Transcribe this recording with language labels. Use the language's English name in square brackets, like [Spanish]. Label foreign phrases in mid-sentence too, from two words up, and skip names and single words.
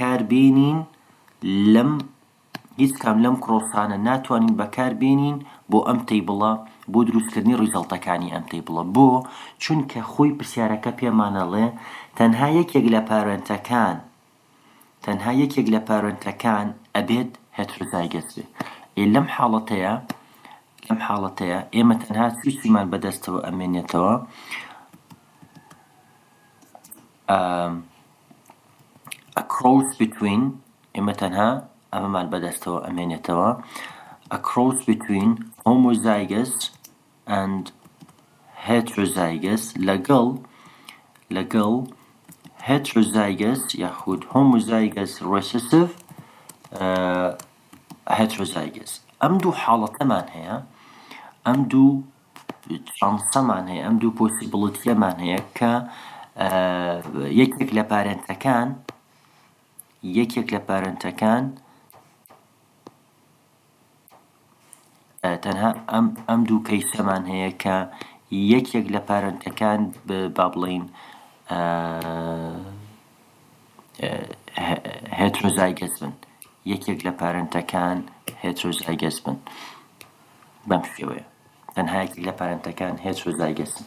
[Central Kurdish] بەکاربێنین بۆ ئەم تیبڵە بۆ دروستکردنی ڕیزەڵتەکانی ئەم تیبڵە بۆ چونکە خۆی پرسیارەکە پێمانەڵێ تەنها یەکێک لە پارێنتەکان ئەبێت هێترۆزایگەس بێت. لەم حاڵەتەیە ئێمە تەنها چیمان بەدەستەوە ئەمێنێتەوە [English] a cross between [Central Kurdish] ئێمە تەنها ئەمەمان بەدەستەوە ئەمێنێتەوە [English] a cross between homozygous and heterozygous [Central Kurdish] لەگەڵ heterozygous یاخود [English] homozygous recessive [Central Kurdish] heterozygous ئەم دوو حاڵەتەمان هەیە ئەم دوو چانسەمان هەیە ئەم دوو پۆسیبڵتیەمان هەیە کە یەکێک لە پارێنتەکان تەنها ئەم دوو کەیسەمان هەیە کە یەکێک لە پارێنتەکان با بڵێین هێترۆزایگەس بن یەکێک لە پارێنتەکان هێترۆزایگەس بن بەم شێوەیە تەنها یەکێک لە پارێنتەکان هێترۆزایگەسن.